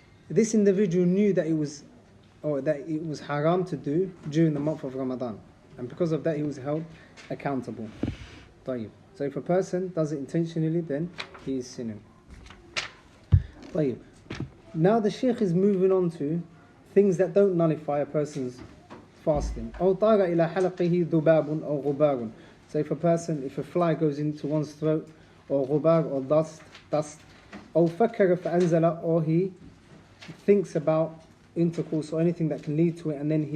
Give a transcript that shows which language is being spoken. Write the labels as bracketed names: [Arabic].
[English] This individual knew that it was haram to do during the month of Ramadan, and because of that he was held accountable. [Arabic] طيب. [English] So if a person does it intentionally, then he is sinning. [Arabic] طيب. [English] Now the Shaykh is moving on to things that don't nullify a person's fasting. [Arabic] أو طار إلى حلقه ذباب أو غبار. [English] So if a fly goes into one's throat, or غبار, or dust, [Arabic] أو فكر فأنزل, [English] or he thinks about intercourse or anything that can lead to it, and